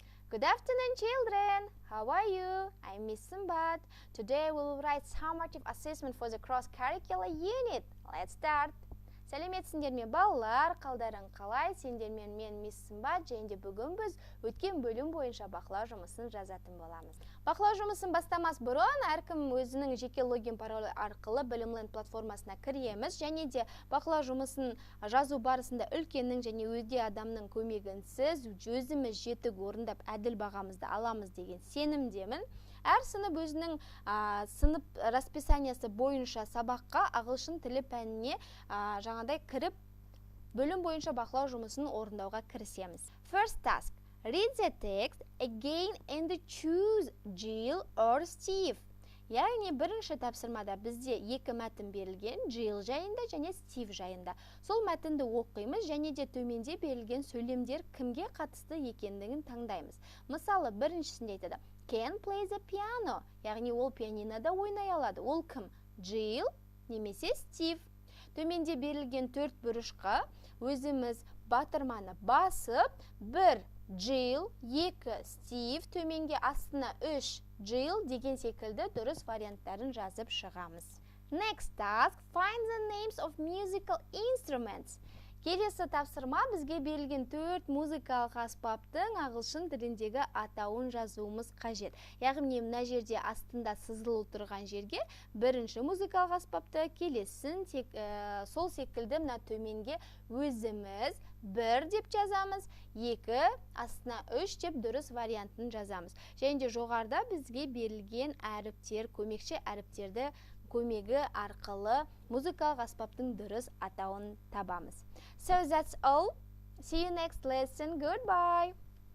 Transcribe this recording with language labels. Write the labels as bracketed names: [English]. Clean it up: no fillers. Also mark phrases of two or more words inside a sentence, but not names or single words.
[English] Good afternoon, children. How are you? I'm Miss Simbat. Today we will write summative assessment for the cross-curricular unit. Let's start. [Kazakh] Сәлеметсіңдер ме балалар, қалдарың қалай? Сендермен мен Мисс Сымбат, және де бүгін біз өткен бөлім бойынша бақылау жұмысын жазатын боламыз. Бақылау жұмысын бастамас бұрын әркім өзінің жеке логин паролі арқылы Білімленд платформасына кіреміз, және де бақылау жұмысын жазу барысында үлкеннің және өзге адамның көмегінсіз өзіміз жетік орындап әділ бағамызды аламыз деген сенімдемін. Әр сынып өзінің сынып расписаниясы бойынша сабаққа ағылшын тілі пәніне жаңадай кіріп, бөлім бойынша бақылау жұмысын орындауға кірісеміз. [English] First task. Read the text again and choose Jill or Steve. [Kazakh] Яғни бірінші тапсырмада бізде екі мәтін берілген, Jill жайында және Steve жайында. Сол мәтінді оқимыз және де төменде берілген сөйлемдер кімге қатысты екендігін таңдаймыз. Мысалы, біріншісінде айтады, [English] Can play the piano. [Kazakh] Яғни ол пианинода ойнай алады. Ол кім? Jill немесе Steve. Төменде берілген төрт бұрышқа өзіміз батырманы басып, бір Jill, екі Steve, төменге астына үш Jill деген секілді дұрыс варианттарын жазып шығамыз. [English] Next task, find the names of musical instruments. [Kazakh] Келесі тапсырма бізге берілген төрт музыкалық аспаптың ағылшын тіліндегі атауын жазуымыз қажет. Яғни мына жерде астында сызылып тұрған жерге бірінші музыкалық аспапты, келесін сол секілді мына төменге өзіміз бір деп жазамыз, екі астына үш деп дұрыс вариантын жазамыз. Және де жоғарыда бізге берілген әріптер, көмекші әріптерді көмегі арқылы музыкалық аспаптың дұрыс атауын табамыз. [English] So that's all. See you next lesson. Goodbye.